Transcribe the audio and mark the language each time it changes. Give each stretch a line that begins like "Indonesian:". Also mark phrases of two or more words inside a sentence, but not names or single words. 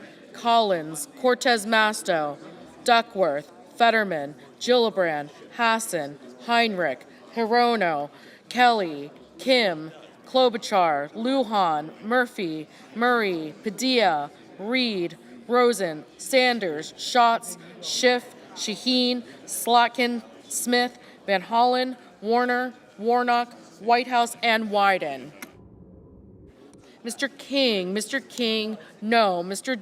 English: Collins, Cortez Masto, Duckworth, Fetterman, Gillibrand, Hassan, Heinrich, Hirono, Kelly, Kim, Klobuchar, Lujan, Murphy, Murray, Padilla, Reed, Rosen, Sanders, Schatz, Schiff, Shaheen, Slotkin, Smith, Van Hollen, Warner, Warnock, Whitehouse, and Wyden. Mr. King, no. Mr.